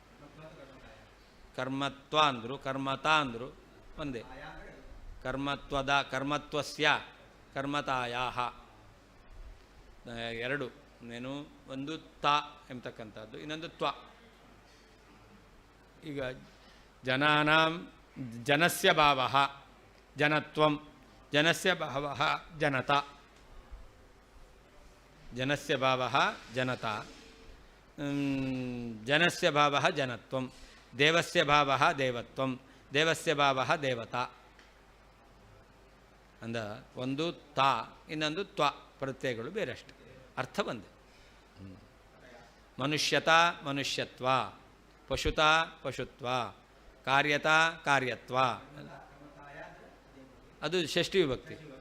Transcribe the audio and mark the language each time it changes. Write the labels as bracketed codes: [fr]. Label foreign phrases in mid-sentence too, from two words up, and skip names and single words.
[kn] ಕರ್ಮತ್ವ ಅಂದರು ಕರ್ಮತ ಅಂದರು ಒಂದೇ. [sa] ಕರ್ಮತ್ವಸ್ಯ ಕರ್ಮತಾಯಾಹ [kn] ಎರಡು ಏನು, ಒಂದು ತ ಎಂಬತಕ್ಕಂಥದ್ದು, ಇನ್ನೊಂದು ತ್ವ. [sa] ಈಗ ಜನಸ್ಯ ಭಾವ ಜನತ್ವಂ, ಜನಸ್ಯ ಭಾವ ಜನತ, ಜನಸ್ಯ ಭಾವ ಜನತ, ಜನಸ್ಯ ಭಾವ ಜನತ್ವಂ, ದೇವಸ್ಯ ಭಾವ ದೇವತ್ವಂ, ದೇವಸ್ಯ ಭಾವ ದೇವತಾ. [kn] ಅಂದ ಒಂದು ತ ಇನ್ನೊಂದು ತ್ವ ಪ್ರತ್ಯಯಗಳು ಬೇರೆಷ್ಟು, ಅರ್ಥ ಒಂದೇ. [sa] ಮನುಷ್ಯತಾ ಮನುಷ್ಯತ್ವ, ಪಶುತಾ ಪಶುತ್ವ, ಕಾರ್ಯತಾ ಕಾರ್ಯತ್ವ, [kn] ಅದು ಷಷ್ಠಿ ವಿಭಕ್ತಿ.